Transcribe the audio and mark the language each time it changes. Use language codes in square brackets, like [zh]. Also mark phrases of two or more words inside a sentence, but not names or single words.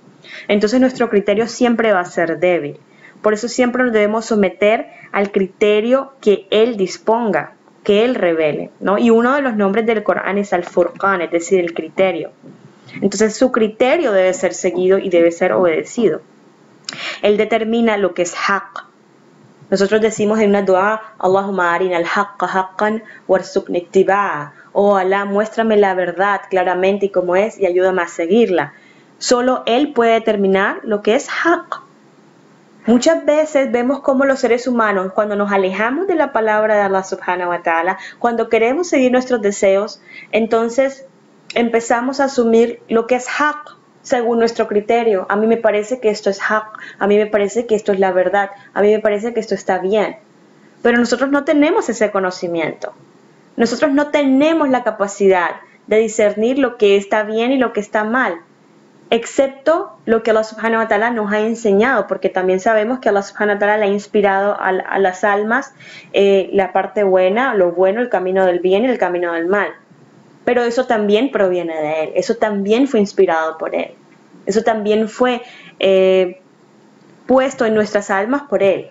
[es] Entonces nuestro criterio siempre va a ser débil. Por eso siempre nos debemos someter al criterio que Él disponga, que Él revele, ¿no? Y uno de los nombres del Corán es al-Furqan, es decir, el criterio. Entonces su criterio debe ser seguido y debe ser obedecido. Él determina lo que es haqq. Nosotros decimos en una dua, [ar] اللهم أرنا الحق حقا وارزقني اتباع. [es] Oh Allah, muéstrame la verdad claramente y cómo es y ayúdame a seguirla. Solo Él puede determinar lo que es haqq. Muchas veces vemos cómo los seres humanos, cuando nos alejamos de la palabra de Allah [ar] سبحانه وتعالى, [es] cuando queremos seguir nuestros deseos, entonces empezamos a asumir lo que es haqq según nuestro criterio. A mí me parece que esto es haqq, a mí me parece que esto es la verdad, a mí me parece que esto está bien. Pero nosotros no tenemos ese conocimiento. Nosotros no tenemos la capacidad de discernir lo que está bien y lo que está mal. excepto lo que Allah [ar] سبحانه وتعالى [es] nos ha enseñado, porque también sabemos que Allah [ar] سبحانه وتعالى [es] le ha inspirado a las almas la parte buena, lo bueno, el camino del bien y el camino del mal. Pero eso también proviene de Él, eso también fue inspirado por Él, eso también fue puesto en nuestras almas por Él.